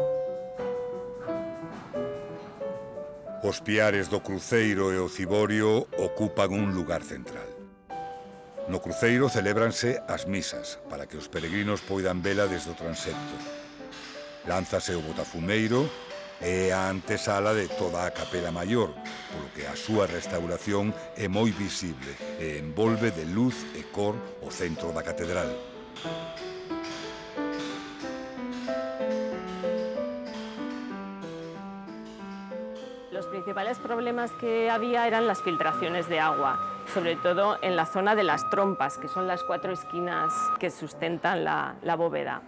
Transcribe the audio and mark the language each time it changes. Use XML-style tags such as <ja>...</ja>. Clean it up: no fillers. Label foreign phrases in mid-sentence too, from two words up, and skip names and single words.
<gl>Os piares do cruceiro e o ciborio ocupan un lugar central. No cruceiro celébranse as misas para que os peregrinos poidan vela desde o transepto. Lánzase o botafumeiro e a antesala de toda a Capela Maior, polo que a súa restauración é moi visible e envolve de luz e cor o centro da catedral.</gl> <es>Los principales problemas que había eran las filtraciones de agua, sobre todo en la zona de las trompas, que son las 4 esquinas que sustentan la bóveda.</es>